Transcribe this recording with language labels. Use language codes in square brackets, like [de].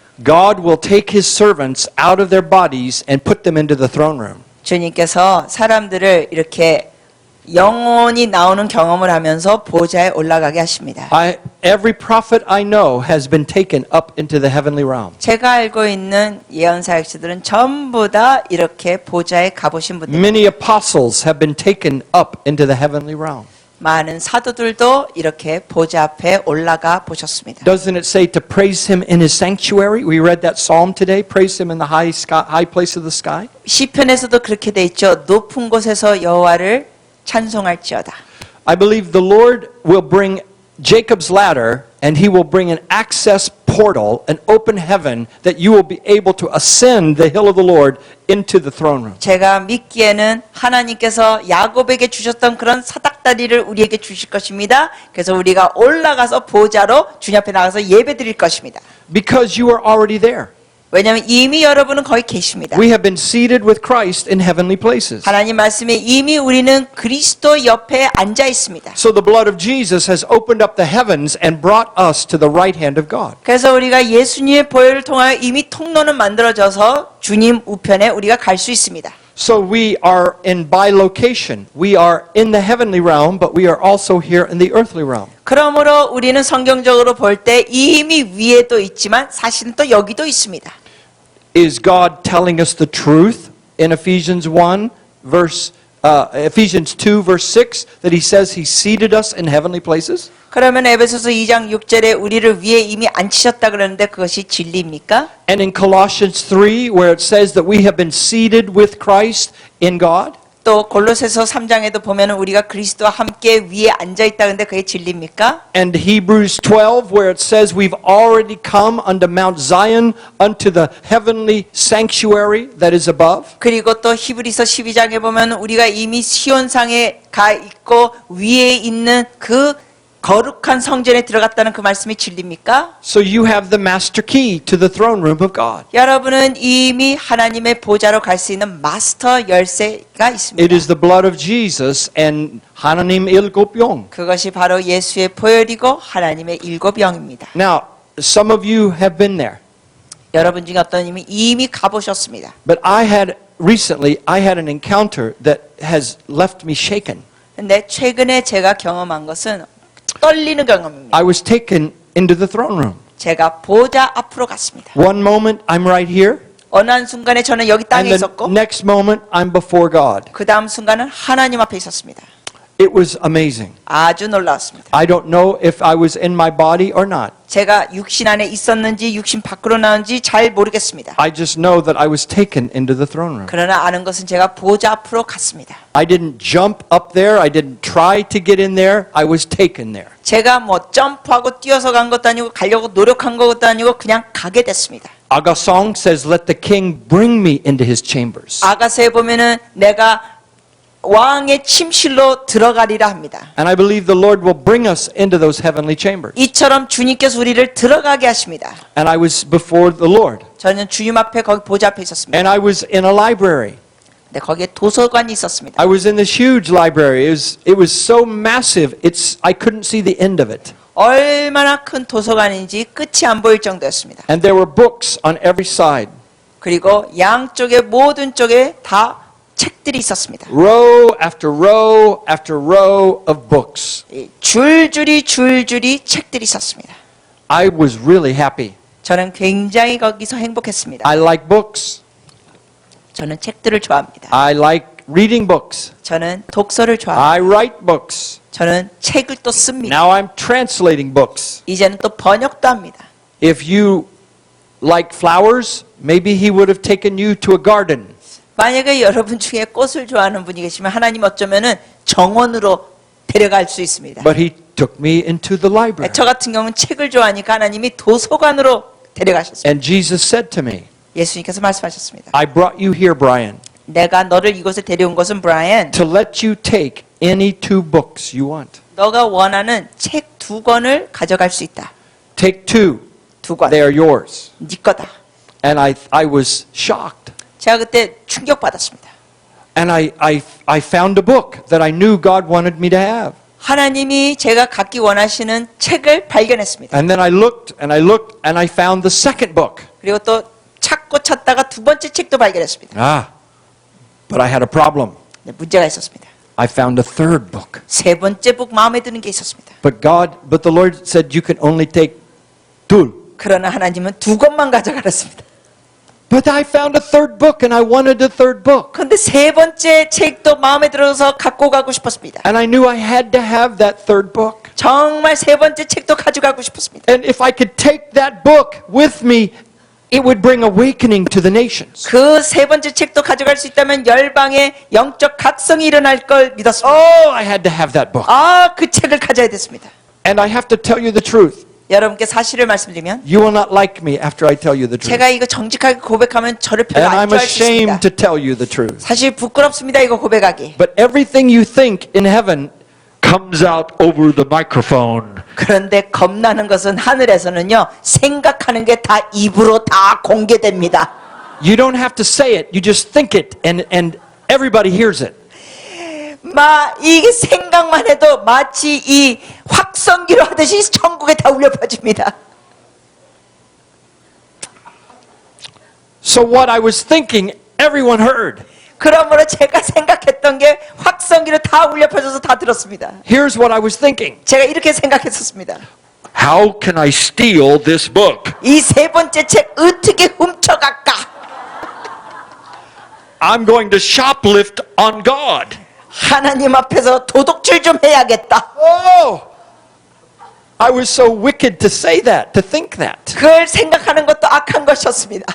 [en] God will take his servants out of their bodies and put them into the throne room. [ko] 주님께서 사람들을 이렇게 영혼이 나오는 경험을 하면서 보좌에 올라가게 하십니다. [en] Every prophet I know has been taken up into the heavenly realm. [ko] 제가 알고 있는 예언 사역자들은 전부 다 이렇게 보좌에 가보신 분들. [en] Many apostles have been taken up into the heavenly realm. [ko] 많은 사도들도 이렇게 보좌 앞에 올라가 보셨습니다. [en] Doesn't it say to praise him in his sanctuary? We read that psalm today. Praise him in the high place of the sky. [ko] 시편에서도 그렇게 돼 있죠. 높은 곳에서 여호와를 찬송할지어다. [en] I believe the Lord will bring Jacob's ladder and he will bring an access portal, an open heaven that you will be able to ascend the hill of the Lord into the throne room. [ko] 제가 믿기에는 하나님께서 야곱에게 주셨던 그런 사닥다리를 우리에게 주실 것입니다. 그래서 우리가 올라가서 보좌로 주님 앞에 나가서 예배드릴 것입니다. [en] Because you are already there. [ko] 왜냐하면 이미 여러분은 거기 계십니다. [en] We have been seated with Christ in heavenly places. [ko] 하나님 말씀에 이미 우리는 그리스도 옆에 앉아 있습니다. [en] So the blood of Jesus has opened up the heavens and brought us to the right hand of God. [ko] 그래서 우리가 예수님의 보혈을 통하여 이미 통로는 만들어져서 주님 우편에 우리가 갈 수 있습니다. [en] So we are in bilocation. We are in the heavenly realm, but we are also here in the earthly realm. [ko] 그러므로 우리는 성경적으로 볼 때 이미 위에도 있지만 사실은 또 여기도 있습니다. [en] Is God telling us the truth in Ephesians 1 verse Ephesians 2 verse 6 that he says he seated us in heavenly places? [ko] 그러면 에베소서 2장 6절에 우리를 위에 이미 앉히셨다 그러는데 그것이 진리입니까? [en] And in Colossians 3 where it says that we have been seated with Christ in God? [ko] 또 골로새서 3장에도 보면은 우리가 그리스도와 함께 위에 앉아 있다 그런데 그게 진리입니까? [en] And Hebrews 12 where it says we've already come unto Mount Zion unto the heavenly sanctuary that is above? [ko] 그리고 또 히브리서 12장에 보면 우리가 이미 시온상에 가 있고 위에 있는 그 거룩한 성전에 들어갔다는 그 말씀이 진리입니까? [en] So you have the master key to the throne room of God. [ko] 여러분은 이미 하나님의 보좌로 갈 수 있는 마스터 열쇠가 있습니다. [en] It is the blood of Jesus and [ko] 하나님 일곱 영. 그것이 바로 예수의 보혈이고 하나님의 일곱 영입니다. [en] Now, some of you have been there. [ko] 여러분 중에 어떤 이미 가보셨습니다. [en] But recently I had an encounter that has left me shaken. [ko] 근데 최근에 제가 경험한 것은 떨리는 경험입니다. [en] I was taken into the throne room. [ko] 제가 보좌 앞으로 갔습니다. [en] One moment I'm right here, [ko] 어느 한 순간에 저는 여기 땅에 [en] and the [ko] 있었고 [en] next moment I'm before God. [ko] 그 다음 순간은 하나님 앞에 있었습니다. [en] It was amazing. [ko] 아주 놀라웠습니다. [en] I don't know if I was in my body or not. [ko] 제가 육신 안에 있었는지 육신 밖으로 나온지 잘 모르겠습니다. [en] I just know that I was taken into the throne room. [ko] 그러나 아는 것은 제가 보좌 앞으로 갔습니다. [en] I didn't jump up there. I didn't try to get in there. I was taken there. [ko] 제가 뭐 점프하고 뛰어서 간 것도 아니고 가려고 노력한 것도 아니고 그냥 가게 됐습니다. [en] Agasong says, "Let the king bring me into his chambers." [ko] 아가서에 보면은 내가 왕의 침실로 들어가리라 합니다. [en] And I believe the Lord will bring us into those heavenly chambers. [ko] 이처럼 주님께서 우리를 들어가게 하십니다. [en] And I was before the Lord. [ko] 저는 주님 앞에 거기 보좌 앞에 있었습니다. [en] And I was in a library. [ko] 네, 거기에 도서관이 있었습니다. [en] I was in this huge library. It was so massive. I couldn't see the end of it. [ko] 얼마나 큰 도서관인지 끝이 안 보일 정도였습니다. [en] And there were books on every side. [ko] 그리고 양쪽에 모든 쪽에 다 책들이 있었습니다. [en] Row after row after row of books. [ko] 줄줄이 책들이 있었습니다. [en] I was really happy. [ko] 저는 굉장히 거기서 행복했습니다. [en] I like books. [ko] 저는 책들을 좋아합니다. [en] I like reading books. [ko] 저는 독서를 좋아합니다. [en] I write books. [ko] 저는 책을 또 씁니다. [en] Now I'm translating books. [ko] 이제는 또 번역도 합니다. [en] If you like flowers, maybe he would have taken you to a garden. [ko] 만약에 여러분 중에 꽃을 좋아하는 분이 계시면 하나님 어쩌면은 정원으로 데려갈 수 있습니다. [en] But he took me into the library. [ko] 저 같은 경우는 책을 좋아하니까 하나님이 도서관으로 데려가셨습니다. [en] And Jesus said to me, [ko] 예수님께서 말씀하셨습니다. [en] I brought you here, Brian, [ko] 내가 너를 이곳에 데려온 것은 브라이언, [en] to let you take any two books you want. [ko] 너가 원하는 책 2권을 가져갈 수 있다. [en] Take two. [ko] 2권. [en] They are yours. [ko] 네 거다. [en] And I was shocked. [ko] 제가 그때 충격받았습니다. [en] And I found a book that I knew God wanted me to have. [ko] 하나님이 제가 갖기 원하시는 책을 발견했습니다. [en] And then I looked and I looked and I found the second book. [ko] 그리고 또 찾고 찾다가 2번째 책도 발견했습니다. [en] But I had a problem. [ko] 네, 문제가 있었습니다. [en] I found a third book. [ko] 3번째 북 마음에 드는 게 있었습니다. [en] But the Lord said you can only take two. [ko] 그러나 하나님은 2권만 가져가랬습니다. [en] But I found a third book and I wanted a third book. [ko] 그런데 3번째 책도 마음에 들어서 갖고 가고 싶었습니다. [en] And I knew I had to have that third book. [ko] 정말 3번째 책도 가져가고 싶었습니다. [en] And if I could take that book with me, it would bring awakening to the nations. [ko] 그 3번째 책도 가져갈 수 있다면 열방의 영적 각성이 일어날 걸 믿었습니다. [en] Oh, I had to have that book. [ko] 그 책을 가져야 됐습니다. [en] And I have to tell you the truth. [ko] 여러분께 사실을 말씀드리면 [en] You will not like me after I tell you the truth. [ko] 제가 이거 정직하게 고백하면 저를 별로 [en] And [ko] 안 [en] I'm [ko] 좋아할 수 있습니다. [en] ashamed to tell you the truth. [ko] 사실 부끄럽습니다, 이거 고백하기. [en] But everything you think in heaven comes out over the microphone. [ko] 그런데 겁나는 것은 하늘에서는요, 생각하는 게 다 입으로 다 공개됩니다. [en] You don't have to say it. You just think it and everybody hears it. [ko] 이게 생각만 해도 마치 이 확성기로 하듯이 천국에 다 울려 퍼집니다. [en] So what I was thinking, everyone heard. [ko] 그러므로 제가 생각했던 게 확성기로 다 울려 퍼져서 다 들었습니다. [en] Here's what I was thinking. [ko] 제가 이렇게 생각했었습니다. [en] How can I steal this book? [ko] 이 3번째 책 어떻게 훔쳐갈까? [en] I'm going to shoplift on God. [ko] 하나님 앞에서 도둑질 좀 해야겠다. Oh! [en] I was so wicked to say that, to think that. [ko] 그걸 생각하는 것도 악한 것이었습니다.